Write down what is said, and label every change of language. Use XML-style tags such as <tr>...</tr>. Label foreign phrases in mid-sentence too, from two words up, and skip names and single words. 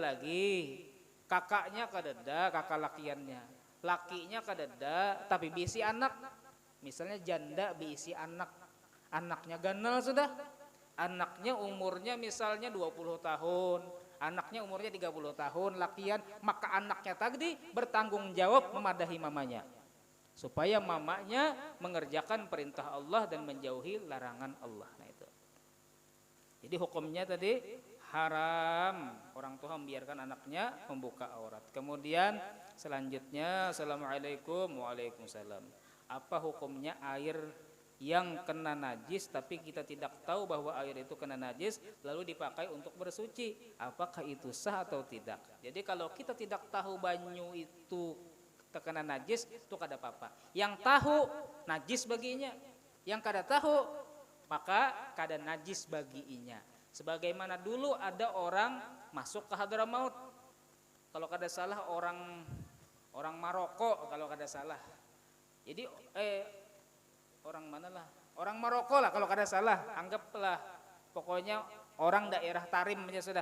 <bjn>lagi, kakaknya kada ada, kakak lakiannya, lakinya kada ada, tapi bisi anak, misalnya janda bisi anak, anaknya ganal sudah, anaknya umurnya misalnya 20 tahun, anaknya umurnya 30 tahun, lakian,</bjn> <id>maka anaknya tadi bertanggung jawab memadahi mamanya, supaya mamanya mengerjakan perintah Allah dan menjauhi larangan Allah. Nah itu. Jadi hukumnya tadi haram orang tua membiarkan anaknya membuka aurat. Kemudian selanjutnya,</id> <ar>assalamualaikum, waalaikumsalam.</ar> <id>Apa hukumnya air yang kena najis tapi kita tidak tahu bahwa air itu kena najis lalu dipakai untuk bersuci? Apakah itu sah atau tidak? Jadi kalau kita tidak tahu banyu itu terkena najis itu</id> <bjn>kada apa-apa.</bjn> <id>Yang tahu najis baginya, yang kada tahu maka kada najis baginya. Sebagaimana dulu ada orang masuk ke Hadramaut,</id> <bjn>kalau kada salah</bjn> <id>orang Maroko</id> <bjn>kalau kada salah.</bjn> <id>Jadi orang mana lah? Orang Maroko lah</id> <bjn>kalau kada salah.</bjn> <id>Anggaplah pokoknya orang daerah Tarim aja sudah.</id>